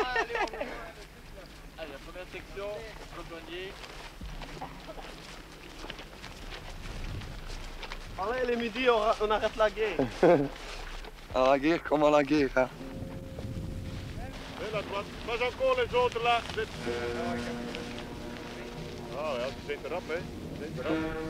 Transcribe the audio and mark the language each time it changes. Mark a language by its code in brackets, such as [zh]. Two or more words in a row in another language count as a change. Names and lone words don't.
[fr] Allez, la première section, rejoignez. Allez, les midi, on arrête la guerre. À la guerre comme à la guerre. Hein. Et la droite, pas encore les autres là. [nl] Ah ja, die zit erop, hè. Die zit erop.